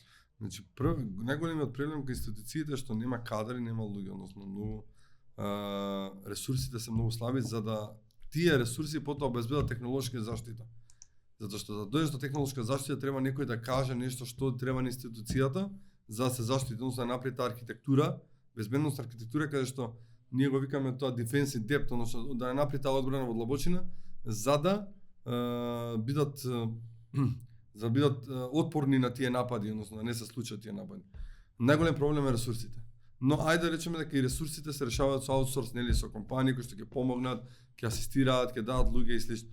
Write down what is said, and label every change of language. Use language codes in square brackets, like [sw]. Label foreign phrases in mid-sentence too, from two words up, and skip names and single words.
[mk] Значи, најголемиот проблем кај институциите е што нема кадри, нема луѓе, односно многу ресурсите се многу слаби за да тие ресурси потоа обезбедат технолошка заштита. Затоа што за да дојдеш до технолошка заштита треба некој да каже нешто што треба на институцијата за да се заштити, односно да направи таа архитектура, безбедност архитектура каде што ние го викаме тоа [en] defense in depth, [mk] односно да ја направи таа одбрана во длабочина за да бидат отпорни на тие напади, односно да не се случат тие напади. Најголем проблем е ресурсите. Но ајде да речеме дека и ресурсите се решаваат со аутсорс, нели, со компании кои што ќе помогнат, ќе асистираат, ќе дадат луѓе и слично.